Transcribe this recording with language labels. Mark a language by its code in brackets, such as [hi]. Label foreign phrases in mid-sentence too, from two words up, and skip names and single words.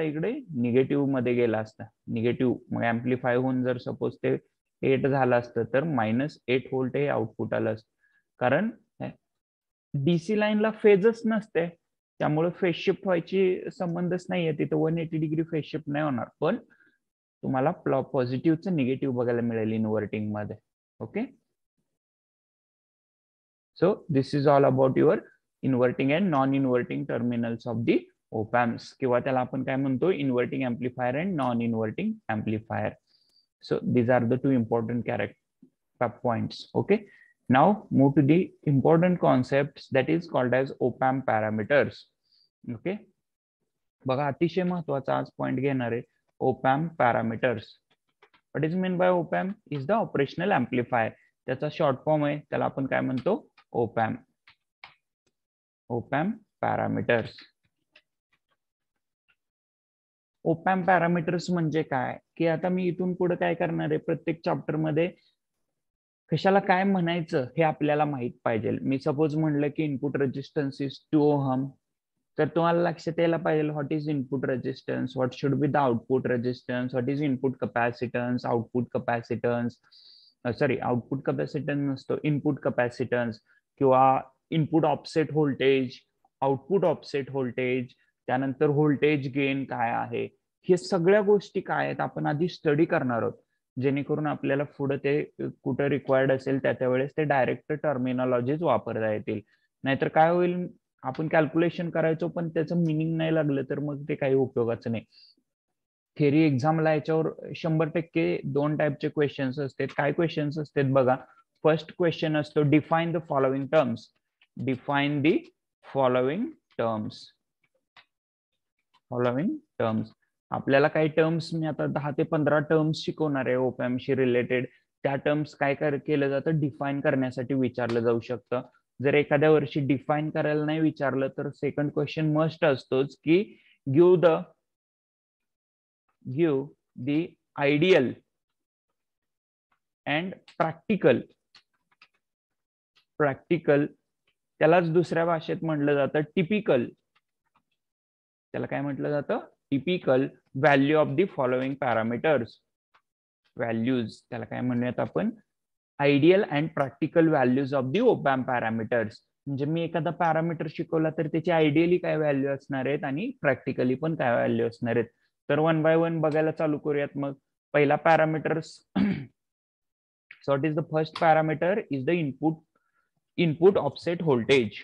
[mr] इकडे निगेटिव्ह मध्ये गेला असता. निगेटिव्ह मग अँप्लिफाय होऊन जर सपोज ते 8 झालं असतं तर -8 व्होल्ट हे आउटपुट आलं असतं. कारण डीसी लाईनला फेजच नसते, त्यामुळे फेज शिफ्ट व्हायची संबंधच नाहीये तिथे. 180 डिग्री फेज शिफ्ट नाही होणार. पण तुम्हाला पॉझिटिव्हचं निगेटिव्ह बघायला मिळेल इन्व्हर्टिंग मध्ये. ओके, [en] So this is all about your inverting and non inverting terminals of the op amps, [mr] किंवा त्याला आपण काय म्हणतो? [en] inverting amplifier and non inverting amplifier. So these are the two important points. Okay, now move to the important concepts that is called as op amp parameters. [mr] Okay, बघा अतिशय महत्वाचा आज पॉइंट घेणार आहे, [en] op amp parameters. What is meant by op amp? Is the operational amplifier. [mr] त्याचा [en] short form [mr] आहे, त्याला आपण काय म्हणतो? [en] op amp. op amp parameters. op amp parameters [mr] म्हणजे काय? की आता मी इथून पुढे काय करणार आहे, प्रत्येक चॅप्टर मध्ये कशाला काय म्हणायचं हे आपल्याला माहित पाहिजे. मी सपोज म्हणलं की [en] input resistance is 2 ohm, [mr] तर तुम्हाला लक्षात यायला पाहिजे [en] what is input resistance, what should be the output resistance, what is input capacitance, output capacitance. [mr] सॉरी, [en] output capacitance [mr] नसतो, [en] input capacitance, [mr] किंवा [en] input offset voltage, output offset voltage, [mr] त्यानंतर [en] voltage gain [mr] काय आहे, हे सगळ्या गोष्टी काय आहेत आपण आधी स्टडी करणार आहोत, जेणेकरून आपल्याला पुढे ते कुठं रिक्वायर्ड असेल त्या वेळेस ते [en] direct terminologies [mr] वापरता येतील. नाहीतर काय होईल, आपण कॅल्क्युलेशन करायचो पण त्याचं मिनिंग नाही लागलं तर मग ते काही उपयोगाचं नाही. थेरी एक्झामला याच्यावर 100% 2 टाईपचे क्वेश्चन्स असतात. काय क्वेश्चन्स असतात बघा. [en] first question असतो define the following terms. define the following terms. following terms. [mr] आपल्याला काही टर्म्स, मी आता 10 ते 15 टर्म्स शिकवणार आहे op amp शी रिलेटेड. त्या टर्म्स काय केलं जातं, डिफाइन करण्यासाठी विचारलं जाऊ शकतं. जर एखाद्या वर्षी डिफाइन करायला नाही विचारलं तर [en] second question [mr] मस्ट असतोच की [en] give the ideal and practical. [mr] त्यालाच दुसऱ्या भाषेत म्हटलं जातं टिपिकल. त्याला काय म्हटलं जातं? [en] typical value of the following parameters. [mr] व्हॅल्यूज त्याला काय म्हणूयात आपण? [en] ideal and practical values of the op amp parameters. [mr] म्हणजे मी एखादा पॅरामीटर शिकवला तर त्याची आयडियली काय व्हॅल्यू असणार आहेत आणि प्रॅक्टिकली पण काय व्हॅल्यू असणार आहेत. तर 1 बाय 1 बघायला चालू करूयात. मग पहिला पॅरामीटर्स. [en] so what is the first parameter? is the input offset voltage.